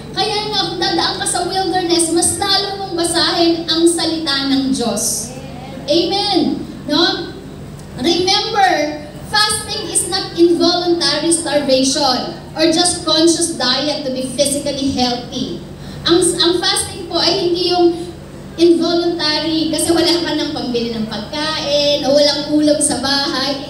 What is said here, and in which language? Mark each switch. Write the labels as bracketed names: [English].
[Filipino] Kaya nga kung dadaan ka sa wilderness, mas lalo mong basahin ang salita ng Diyos. Amen. No? [English] Remember, fasting is not involuntary starvation or just conscious diet to be physically healthy. [Filipino] Ang fasting po ay hindi yung involuntary kasi wala ka ng pambili ng pagkain o walang ulam sa bahay.